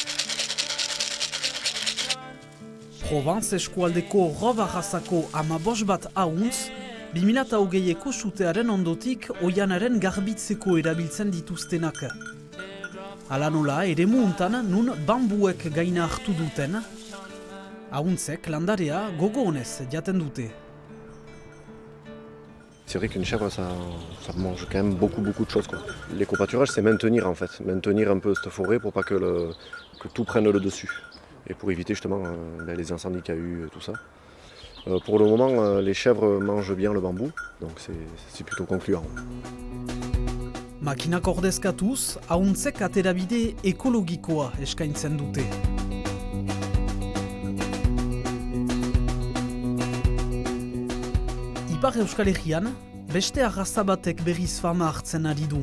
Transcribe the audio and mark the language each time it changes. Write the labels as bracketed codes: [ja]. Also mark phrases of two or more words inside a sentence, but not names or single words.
[eu] Provence eskualdeko Roba Jasako 15 bat ahuntz, 2008ko sutearen ondotik oianaren garbitzeko erabiltzen dituztenak. Hala nola, eremu untan nun bambuek gaina hartu duten, ahuntzek landarea gogo honez jaten dute. [fr] C'est vrai qu'une chèvre, ça mange quand même beaucoup de choses, quoi. L'éco-pâturage, c'est maintenir en fait, maintenir un peu cette forêt pour pas que tout prenne le dessus. Et pour éviter justement les incendies qu'il y a eu, tout ça. Pour le moment, les chèvres mangent bien le bambou, donc c'est plutôt concluant. [eu] Makinak ordezkatuz, ahuntzek aterabide ekologikoa eskaintzen dute. Ipar Euskal Herrian, beste arraza batek berriz fama hartzen ari du.